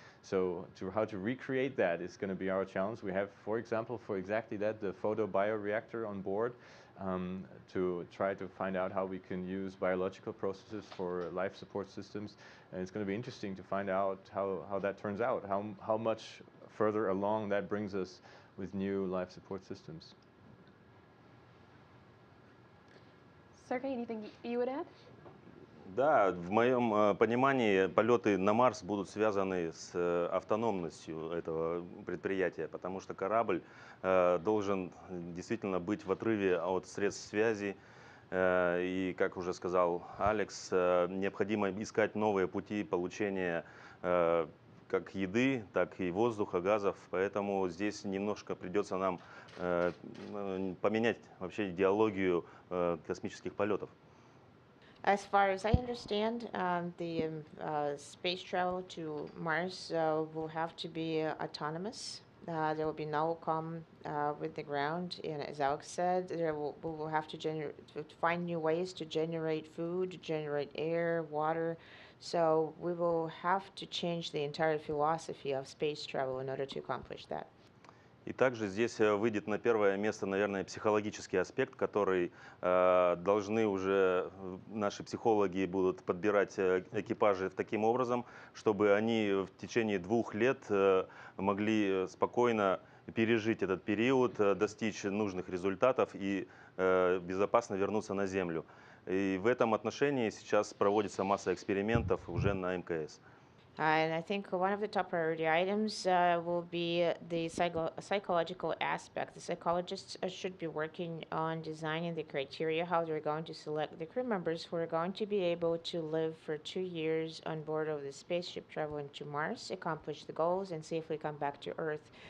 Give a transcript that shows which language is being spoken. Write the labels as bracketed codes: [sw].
[en] So how to recreate that is going to be our challenge. We have, for example, for exactly that, the photobioreactor on board to try to find out how we can use biological processes for life support systems. And it's going to be interesting to find out how that turns out, how much further along that brings us with new life support systems. Sergey, anything you would add? [ru] Да, в моем понимании полеты на Марс будут связаны с автономностью этого предприятия, потому что корабль должен действительно быть в отрыве от средств связи. И, как уже сказал Алекс, необходимо искать новые пути получения как еды, так и воздуха, газов. Поэтому здесь немножко придется нам поменять вообще идеологию космических полетов. [en] As far as I understand, the space travel to Mars will have to be autonomous. There will be no comm with the ground, and as Alex said, we will have to find new ways to generate food, to generate air, water. So we will have to change the entire philosophy of space travel in order to accomplish that. [ru] И также здесь выйдет на первое место, наверное, психологический аспект, который должны уже наши психологи будут подбирать экипажи таким образом, чтобы они в течение 2 лет могли спокойно пережить этот период, достичь нужных результатов и безопасно вернуться на Землю. И в этом отношении сейчас проводится масса экспериментов уже на МКС. [en] And I think one of the top priority items will be the psychological aspect. The psychologists should be working on designing the criteria, how they're going to select the crew members who are going to be able to live for 2 years on board of the spaceship traveling to Mars, accomplish the goals, and safely come back to Earth.